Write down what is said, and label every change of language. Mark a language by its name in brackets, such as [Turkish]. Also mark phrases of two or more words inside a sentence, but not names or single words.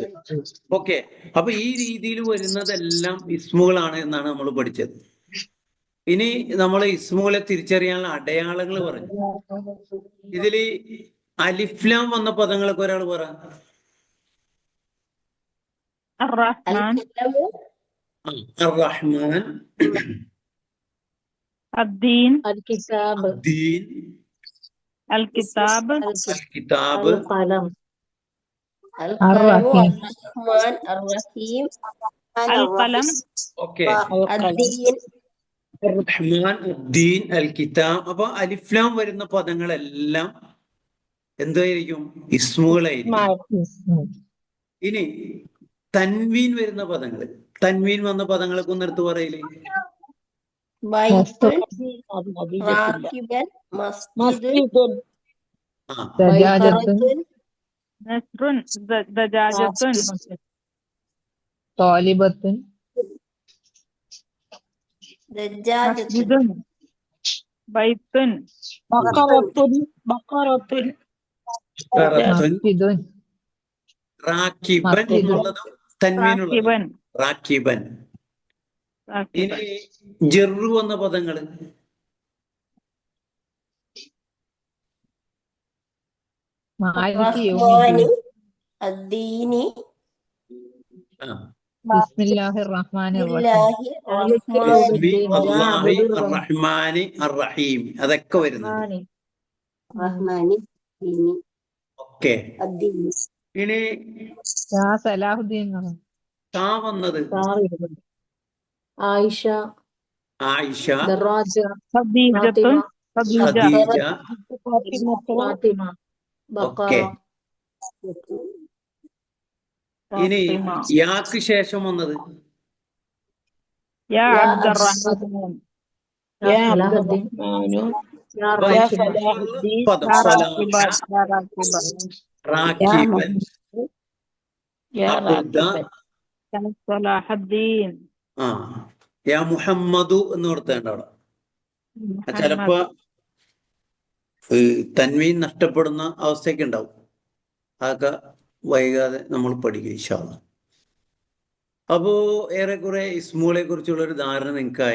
[Malayalam] ഓക്കെ, അപ്പൊ ഈ രീതിയിൽ വരുന്നതെല്ലാം ഇസ്മുകളാണ് എന്നാണ് നമ്മൾ പഠിച്ചത്. ഇനി നമ്മൾ ഇസ്മുകളെ തിരിച്ചറിയാനുള്ള അടയാളങ്ങൾ പറഞ്ഞു. ഇതില് അലിഫ്ലാം വന്ന പദങ്ങളൊക്കെ ഒരാൾ പറ. [Arabic] الرحمن [Malayalam] അർ-റഹ്മാൻ, [Arabic] الدين الكتاب [Malayalam] ദീൻ, [Arabic] الكتاب [Malayalam] കിതാബ്, [Arabic] القلم الرحيم الرحمن الرحيم القلم [Malayalam] ഓക്കെ, [Arabic] الدين [Malayalam] റഹ്മാൻ, ദീൻ, അൽ കിതാബ്. അപ്പൊ അലിഫ്ലാം വരുന്ന പദങ്ങളെല്ലാം എന്തായിരിക്കും? ഇസ്മുകളായിരിക്കും. ഇനി തൻവീൻ വരുന്ന പദങ്ങൾ, തൻവീൻ വന്ന പദങ്ങളൊക്കെ ഒന്ന് എടുത്ത് പറയില്ലേ? [Arabic] بيت راكبا مسجد [Malayalam] ആ, [Arabic] دجاجة بيقرة نسر دجاجة طالبة دجاجة مسجد بيت بقرة [Malayalam] കറത്തുൻ, [Arabic] مسجد [Malayalam] റാക്കിബൻ മസ്ജിദ്. എന്നുള്ളതും തൻവീനുള്ളത്. [Arabic] راكبا [Malayalam] റാക്കിബൻ. [Arabic] راكبا [Malayalam] ഇനി ജെറു വന്ന പദങ്ങള് [Arabic] مالك يوم الرحمن الدين الدين [Malayalam] ആ, [Arabic] بسم الله الرحمن الرحيم لله الرحمن بسم الله الرحيم الرحمن الرحيم, [Malayalam] അതൊക്കെ വരുന്നുണ്ട്. [Arabic] الرحمن الدين [Malayalam] ഓക്കെ, [Arabic] الدين [Malayalam] ഇനി [Arabic] يا صلاح الدين [Malayalam] താ വന്നത് [Arabic] عائشة [Malayalam] ആയിഷ, [Arabic] دراجة خديجة فاطمة خديجة [Malayalam] ഖദീജ. [Arabic] فاطمة [Malayalam] ഓക്കെ, [Arabic] بقرة [Malayalam] ഇനി [Arabic] فاطمة [Malayalam] യാക്ക് ശേഷം വന്നത് [Arabic] يا يا عبد الرحمن يا صلاح الدين يا [Malayalam] അപ്പൊ [Arabic] راكب [Malayalam] ഇസ്മുകളുള്ള പദം [Arabic] يا [Malayalam] സലാഹ, [Arabic] راكبة يا راكبة [Malayalam] റാക്കിബൻ, [Arabic] يا [Malayalam] അബ്ദ, [Arabic] يا صلاح الدين [Malayalam] ആ, [Arabic] يا محمد [Malayalam] എന്ന് ഓർത്തേണ്ട അവിടെ. ചിലപ്പോ [Arabic] محمد [Malayalam] തൻവീൻ നഷ്ടപ്പെടുന്ന അവസ്ഥയൊക്കെ ഉണ്ടാവും. അതൊക്കെ വൈകാതെ നമ്മൾ പഠിക്കും [Arabic] إن شاء الله. [Malayalam] അപ്പോ ഏറെക്കുറെ ഇസ്മുകളെ കുറിച്ചുള്ള ഒരു ധാരണ നിങ്ങൾക്കായി.